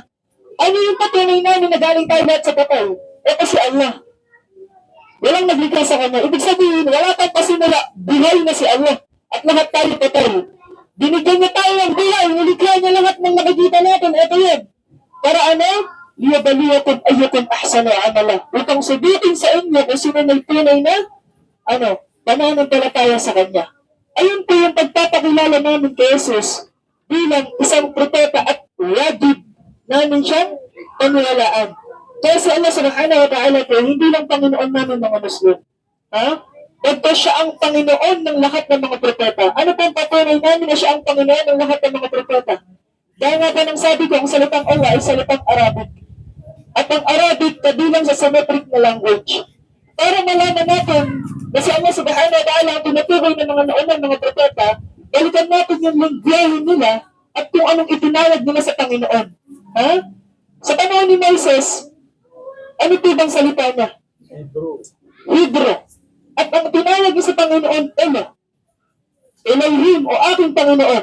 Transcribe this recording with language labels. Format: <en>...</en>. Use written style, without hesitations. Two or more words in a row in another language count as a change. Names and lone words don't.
<tl>Ano yung patunay namin na galing tayo lahat sa patay? Ito si Allah. Walang naglikha sa kanya. Ibig sabihin, wala tayong pasimula, buhay na si Allah. At lahat tayo patay. Binigyan niya tayo ng buhay, nilikha niya lahat ng nakikita natin. Ito yun. Para ano?</tl> <ar>Liyabaliyakum ayyukum ahsanu amala.</ar> <tl>Upang subukin sa inyo kung sino may tunay na pananampalataya sa kanya. Ayun po yung pagpapakilala namin kay Jesus bilang isang propeta at wajib namin siyang paniwalaan. Kaya si Allah</tl> <ar>subhanahu wa ta'ala</ar> <tl>po, hindi lang Panginoon namin mga Muslim. Dagto siya ang Panginoon ng lahat ng mga propeta. Ano pong patunay namin na siya ang Panginoon ng lahat ng mga propeta? Dahil nga pa nang sabi ko, ang salitang Allah ay salitang Arabic. At ang Arabic kabilang sa Semitic na language. para malaman natin na si Allah</tl> <ar>subhanahu wa ta'ala</ar> <tl>ang tinutukoy ng mga naunang mga propeta, balikan natin yung lingwahe nila at kung anong itinawag nila sa Panginoon. Ha? Sa panahon ni Moses, ano po bang salita niya? Hebrew. At ang tinawag niya sa Panginoon, Elohim o aking Panginoon.</tl>